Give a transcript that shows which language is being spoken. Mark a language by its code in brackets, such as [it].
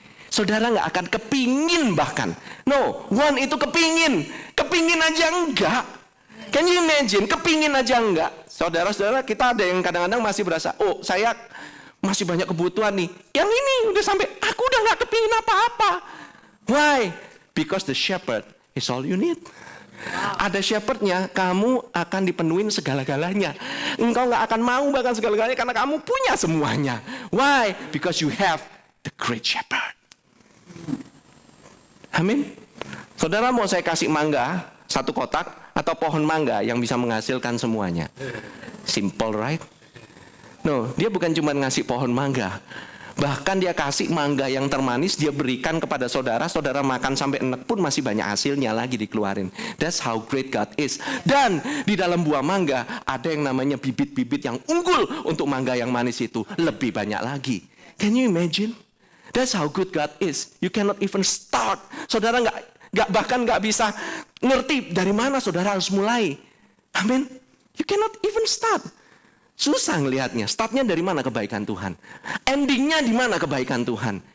[id] Saudara nggak akan kepingin bahkan. No, want itu kepingin. Kepingin aja enggak. [en] Can you imagine? [id] Kepingin aja enggak. Saudara-saudara, kita ada yang kadang-kadang masih berasa, oh saya masih banyak kebutuhan nih. Yang ini udah sampai, aku udah gak kepingin apa-apa. [en] Why? Because the shepherd is all you need. [id] Ada shepherdnya, kamu akan dipenuhin segala-galanya. Engkau gak akan mau bahkan segala-galanya karena kamu punya semuanya. [en] Why? Because you have the great shepherd. [id] Amin. Saudara mau saya kasih mangga, 1 kotak, atau pohon mangga yang bisa menghasilkan semuanya? [en] Simple, right? [id] No, dia bukan cuma ngasih pohon mangga. Bahkan dia kasih mangga yang termanis, dia berikan kepada saudara. Saudara makan sampai enak pun masih banyak hasilnya lagi dikeluarin. [en] That's how great God is. [id] Dan di dalam buah mangga ada yang namanya bibit-bibit yang unggul untuk mangga yang manis itu. Lebih banyak lagi. [en] Can you imagine? That's how good God is. You cannot even start. [id] Saudara bahkan nggak bisa ngerti dari mana saudara harus mulai. Amin. [en] You cannot even start. [id] Susah ngelihatnya. Startnya dari mana kebaikan Tuhan? Endingnya di mana kebaikan Tuhan?